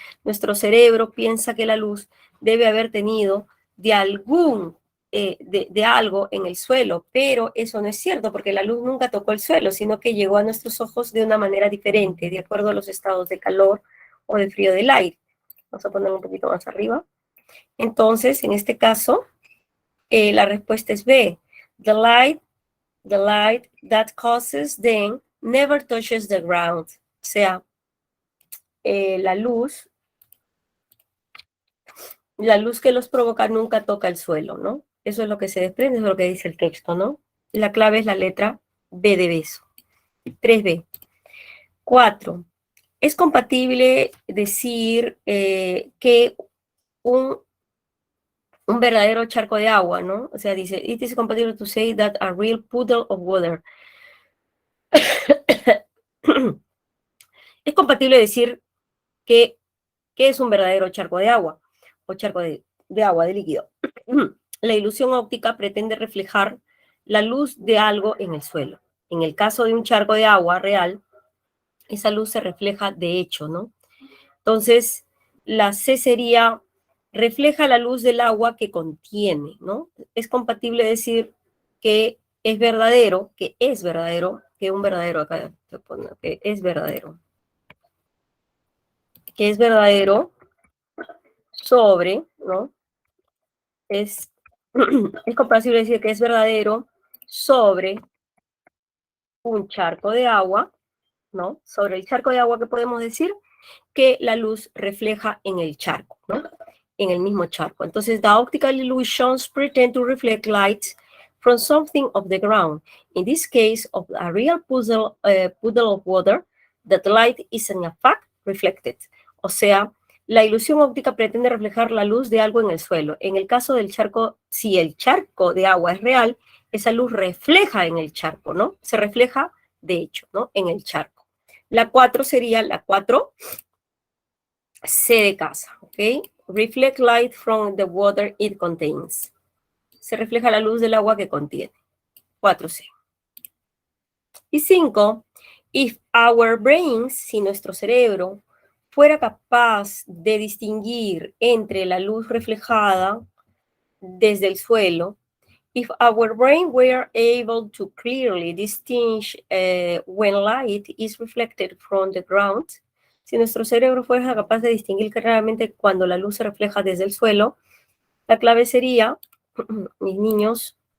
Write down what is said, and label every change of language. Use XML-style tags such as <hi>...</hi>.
<es>Nuestro cerebro piensa que la luz debe haber tenido de algo en el suelo, pero eso no es cierto, porque la luz nunca tocó el suelo, sino que llegó a nuestros ojos de una manera diferente, de acuerdo a los estados de calor o de frío del aire. Vamos a poner un poquito más arriba. Entonces, en este caso, la respuesta es B.</es> <en>The light that causes them never touches the ground.</en> <es>O sea, la luz que los provoca nunca toca el suelo, ¿no? Eso es lo que se desprende, eso es lo que dice el texto, ¿no? La clave es la letra B de beso. 3B. 4. Es compatible decir que un verdadero charco de agua, ¿no? O sea, dice,</es> <en>it is compatible to say that a real puddle of water.</en> <es>Es compatible decir que es un verdadero charco de agua, o charco de agua, de líquido. La ilusión óptica pretende reflejar la luz de algo en el suelo. En el caso de un charco de agua real, esa luz se refleja de hecho, ¿no? Entonces, la C sería, refleja la luz del agua que contiene, ¿no? Es compatible decir que es verdadero, que un verdadero, acá te pongo, que es verdadero sobre, ¿no? Es compatible decir que es verdadero sobre un charco de agua, ¿no? Sobre el charco de agua, ¿qué podemos decir? Que la luz refleja en el charco, ¿no? En el mismo charco. Entonces,</es> <en>the optical illusions pretend to reflect light from something of the ground. In this case, of a real puddle of water, that light is in fact reflected.</en> <es>O sea, la ilusión óptica pretende reflejar la luz de algo en el suelo. En el caso del charco, si el charco de agua es real, esa luz refleja en el charco, ¿no? Se refleja, de hecho, ¿no? En el charco. La 4 sería la 4, C de casa, ¿ok?</es> <en>Reflect light from the water it contains.</en> <es>Se refleja la luz del agua que contiene. 4C. Y 5,</es> <en>if our brains,</en> <es>si nuestro cerebro fuera capaz de distinguir entre la luz reflejada desde el suelo,</es> <en>if our brain were able to clearly distinguish when light is reflected from the ground,</en> <es>si nuestro cerebro fuera capaz de distinguir claramente cuando la luz se refleja desde el suelo, la clave sería, mis niños,</es>